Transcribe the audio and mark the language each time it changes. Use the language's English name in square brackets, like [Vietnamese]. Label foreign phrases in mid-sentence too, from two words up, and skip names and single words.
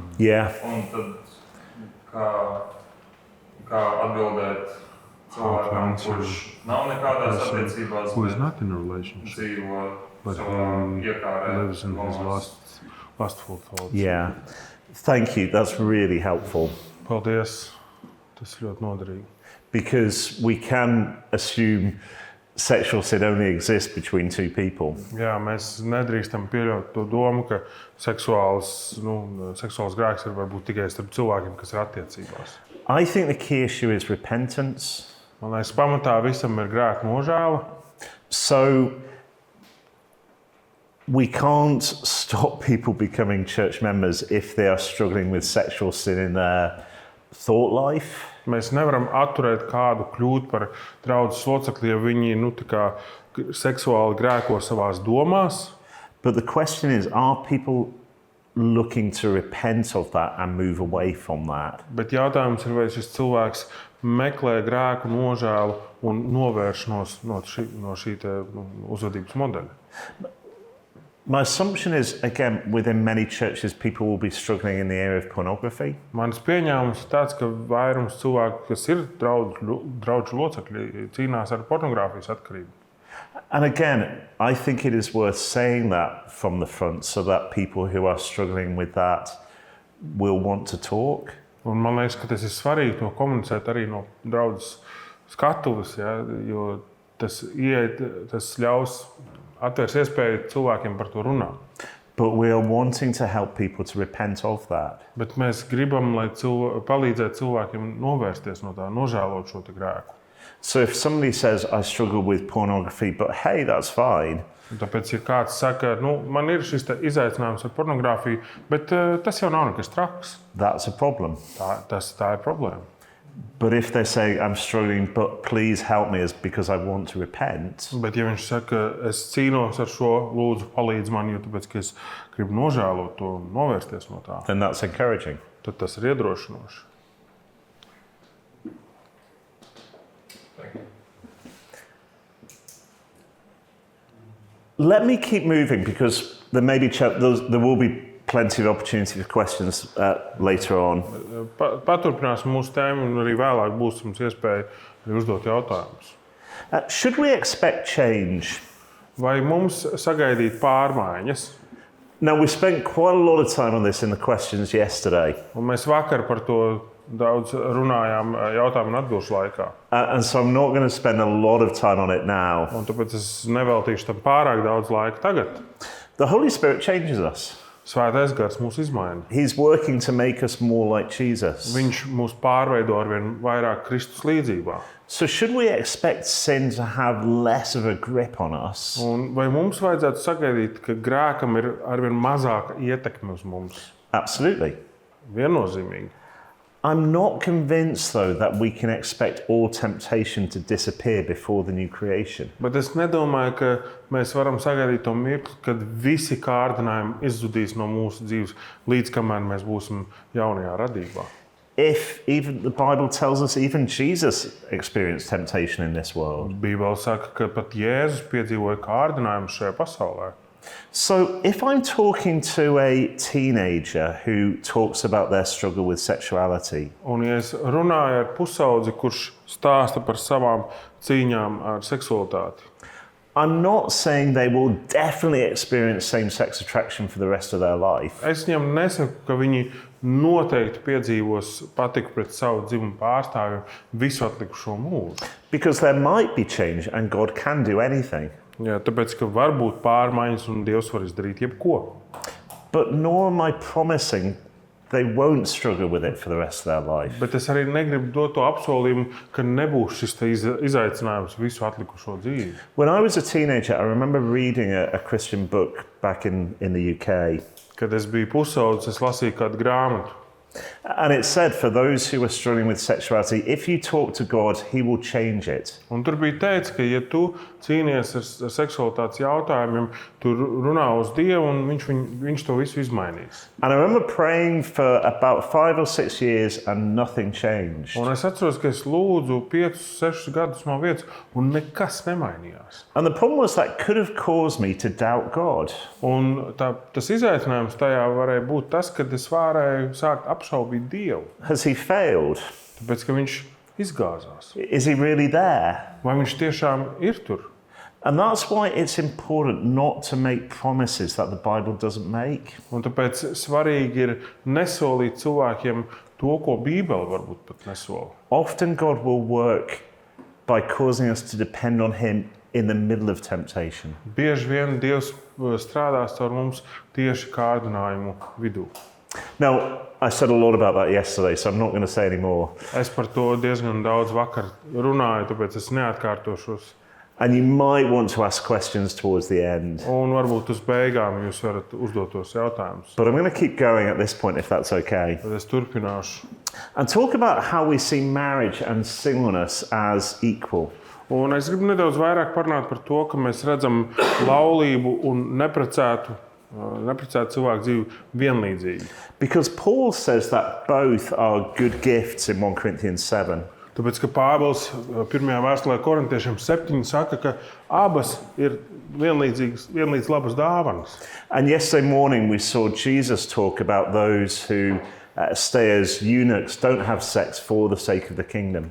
[English] Yeah. [Latvian] Un tad kā atbildēt cilvēkam, kurš nav nekādās attiecībās, [English] who is [Latvian] bet [English] not in a relationship, [Latvian] dzīvo [English] but [Latvian] savā [English] who [Latvian] iekārē. [English] lives in his [Latvian] domās. [English] lustful thoughts. Yeah. Thank you. That's really helpful [Latvian] Paldies. Tas ļoti noderīgi. [English] because we can assume sexual sin only exists between two people. [Latvian] Jā, mēs nedrīkstam pieļaut to domu, ka seksuāls grēks ir varbūt tikai starp cilvēkiem, kas ir attiecībās. [English] I think the key issue is repentance. [Latvian] Man liekas, pamatā visam ir grēka nožēla. [English] So we can't stop people becoming church members if they are struggling with sexual sin in their thought life. [Latvian] Mēs nevaram atturēt kādu kļūt par draudzes locekli, ja viņi tā kā seksuāli grēko savās domās. [English] But the question is, are people looking to repent of that and move away from that? [Latvian] Bet jautājums ir, vai šis cilvēks meklē grēku nožēlu un novēršanos no šī uzvedības modeļa. [English] My assumption is, again, within many churches, people will be struggling in the area of pornography. [Latvian] Mans pieņēmums ir tāds, ka vairums cilvēku, kas ir draugu locekļi, cīnās ar pornogrāfijas atkarību. [English] And again, I think it is worth saying that from the front so that people who are struggling with that will want to talk. [Latvian] Un man liekas, ka tas ir svarīgi to komunicēt arī no draudzes skatuves, ja, jo tas ļaus atvērs iespēju cilvēkiem par to runāt. [English] But we are wanting to help people to repent of that. [Latvian] Bet mēs gribam, lai palīdzētu cilvēkiem novērsties no tā, nožēlot šo te grēku. [English] So if somebody says, I struggle with pornography, but hey, that's fine. [Latvian] Un tāpēc, ja kāds saka, man ir šis izaicinājums ar pornogrāfiju, bet tas jau nav nekas traks. [English] That's a problem. [Latvian] Tā ir problēma. [English] But if they say, I'm struggling, but please help me because I want to repent, [Latvian] Bet ja viņš saka, es cīnos ar šo, lūdzu palīdz man, jo tāpēc, ka es gribu nožēlot to, novērsties no tā, [English] then that's encouraging. [Latvian] tad tas ir iedrošinoši. [English] Let me keep moving because there will be plenty of opportunity for questions later on. [Latvian] Paturpināsim mūsu tēmu un arī vēlāk būs mums iespēja arī uzdot jautājumus. [English] Should we expect change? [Latvian] Vai mums sagaidīt pārmaiņas? [English] Now, we spent quite a lot of time on this in the questions yesterday. [Latvian] Un mēs vakar par to daudz runājām jautājumu un atbilžu laikā. [English] And so I'm not going to spend a lot of time on it now. [Latvian] Un tāpēc es neveltīšu tam pārāk daudz laika tagad. [English] The Holy Spirit changes us. [Latvian] Svētais gars mūs izmaina. [English] He's working to make us more like Jesus. [Latvian] Viņš mūs pārveido ar vien vairāk Kristus līdzībā. [English] So should we expect sin to have less of a grip on us? [Latvian] Un vai mums vajadzētu sagaidīt, ka grēkam ir ar vien mazāka ietekme uz mums? [English] Absolutely. [Latvian] Viennozīmīgi. [English] I'm not convinced, though, that we can expect all temptation to disappear before the new creation. [Latvian] Bet es nedomāju, ka mēs varam sagaidīt to mirkli, kad visi kārdinājumi izzudīs no mūsu dzīves, līdz kamēr mēs būsim jaunajā radībā. [English] if even the Bible tells us even Jesus experienced temptation in this world? [Latvian] Bībele saka, ka pat Jēzus piedzīvoja kārdinājumu šajā pasaulē. [English] So if I'm talking to a teenager who talks about their struggle with sexuality, [Latvian] Un, ja es runāju ar pusaudzi, kurš stāsta par savām cīņām ar seksualitāti, [English] I'm not saying they will definitely experience same-sex attraction for the rest of their life. [Latvian] es viņam nesaku, ka viņi noteikti piedzīvos patiku pret savu dzimumu pārstāvjiem visu atlikušo mūžu. [English] Because there might be change and God can do anything. [Latvian] Jā, tāpēc, ka var būt pārmaiņas un Dievs var izdarīt jebko. [English] But nor am I promising they won't struggle with it for the rest of their life. [Latvian] Bet es arī negribu dot to apsolījumu, ka nebūs šis izaicinājums visu atlikušo dzīvi. [English] When I was a teenager, I remember reading a Christian book back in the UK. [Latvian] Kad es biju pusaudzis, es lasīju kādu grāmatu. [English] And it said, for those who are struggling with sexuality, if you talk to God, He will change it. [Latvian] Un tur bija teikts, ka, ja tu cīnies ar seksualitātes jautājumiem, tu runā uz Dievu un viņš to visu izmainīs. [English] And I remember praying for about 5 or 6 years and nothing changed. [Latvian] Un es atceros, ka es lūdzu 5-6 gadus no vietas un nekas nemainījās. [English] And the problem was that could have caused me to doubt God. [Latvian] Un tas izaicinājums tajā varēja būt tas, ka es varēju sākt apšaubīt Dievu, [English] Has He failed? [Latvian] tāpēc, ka viņš izgāzās. [English] Is He really there? [Latvian] Vai viņš tiešām ir tur? [English] And that's why it's important not to make promises that the Bible doesn't make. [Latvian] Un tāpēc svarīgi ir nesolīt cilvēkiem to, ko Bībele varbūt pat nesola. [English] Often God will work by causing us to depend on Him in the middle of temptation. [Latvian] Bieži vien Dievs strādās caur mums tieši kārdinājumu vidū. [English] Now, I said a lot about that yesterday, so I'm not going to say any more. [Latvian] Es par to diezgan daudz vakar runāju, tāpēc es neatkārtošos. [English] And you might want to ask questions towards the end. [Latvian] Un varbūt uz beigām jūs varat uzdot tos jautājumus. [English] But I'm going to keep going at this point, if that's okay. [Latvian] Tad es turpināšu. [English] And talk about how we see marriage and singleness as equal. [Latvian] Un es gribu nedaudz vairāk parunāt par to, ka mēs redzam laulību un neprecētu cilvēku dzīvi vienlīdzīgi. [English] Because Paul says that both are good gifts in 1 Corinthians 7. [Latvian] Tāpēc, ka Pāvils 1. vēstulē Korintiešiem 7 saka, ka abas ir vienlīdz labas dāvanas. [English] And yesterday morning we saw Jesus talk about those who stay as eunuchs, don't have sex for the sake of the kingdom.